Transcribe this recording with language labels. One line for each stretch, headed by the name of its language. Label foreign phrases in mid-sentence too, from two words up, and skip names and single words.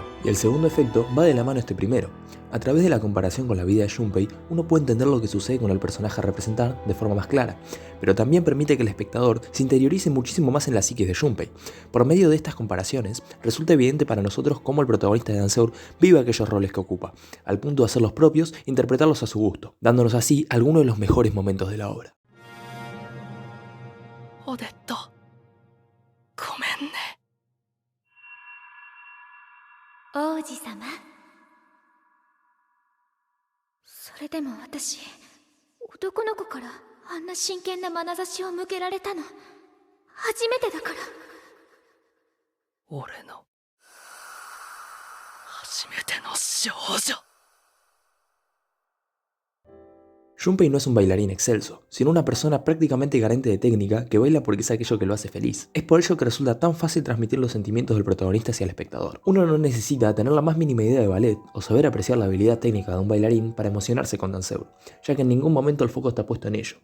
Spanish: Y el segundo efecto va de la mano este primero. A través de la comparación con la vida de Junpei, uno puede entender lo que sucede con el personaje a representar de forma más clara, pero también permite que el espectador se interiorice muchísimo más en la psiquis de Junpei. Por medio de estas comparaciones, resulta evidente para nosotros cómo el protagonista de Danceuro vive aquellos roles que ocupa, al punto de hacerlos propios e interpretarlos a su gusto, dándonos así algunos de los mejores momentos de la obra.
Japanese: オデット、ごめんね。王子様。それでも私、男の子からあんな真剣な眼差しを向けられたの。初めてだから。俺の初めての少女。
Spanish: Junpei no es un bailarín excelso, sino una persona prácticamente carente de técnica que baila porque es aquello que lo hace feliz. Es por ello que resulta tan fácil transmitir los sentimientos del protagonista hacia el espectador. Uno no necesita tener la más mínima idea de ballet o saber apreciar la habilidad técnica de un bailarín para emocionarse con Danceur, ya que en ningún momento el foco está puesto en ello.